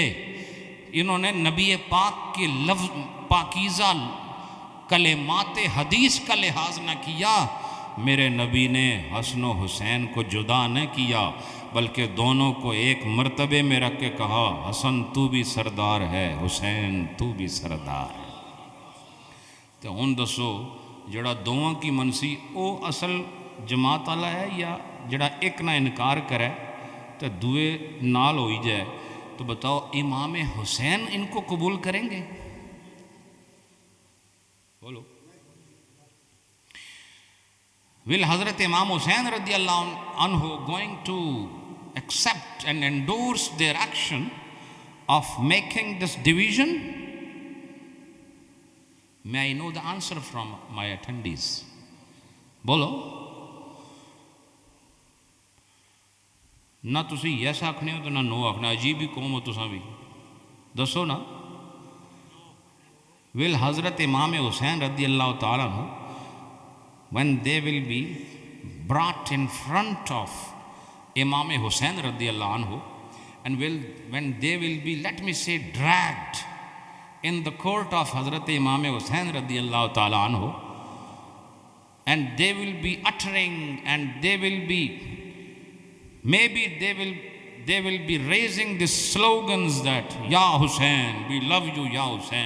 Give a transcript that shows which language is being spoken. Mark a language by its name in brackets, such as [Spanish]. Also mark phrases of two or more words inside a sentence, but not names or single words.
[Urdu] انہوں نے نبی پاک کے لفظ پاکیزہ کلمات حدیث کا لحاظ نہ کیا. میرے نبی نے حسن و حسین کو جدا نہ کیا، بلکہ دونوں کو ایک مرتبے میں رکھ کے کہا، حسن تو بھی سردار ہے، حسین تو بھی سردار ہے. [Punjabi] تو ہن دسو، جڑا دوواں کی منسی او اصل جماعت والا ہے، یا جڑا ایک نہ انکار کرے تو دوے نال ہوئی جائے؟ [Urdu] تو بتاؤ، امام حسین ان کو قبول کریں گے؟ بولو. [English] Will Hazrat Imam Hussain [Arabic] رضي الله عنه [English] going to accept and endorse their action of making this division? May I know the answer from my attendees? [Urdu] Bolo. [Punjabi] نہ تسی یس آکھنے ہو تو نہ نو آکھنا. عجیب ہی قوم ہو تساں بھی. دسو نا. [English] Will Hazrat Imam Hussain [Arabic] رضي الله تعالى عنه, [English] when they will be brought in front of Imam Hussain [Arabic] رضي الله عنه, [English] and when they will be, let me say, dragged in the court of Hazrat Imam Hussain [Arabic] رضي الله تعالى عنه, [English] and they will be uttering, and they will be, maybe they will be raising these slogans that, Ya Hussain, we love you, Ya Hussain.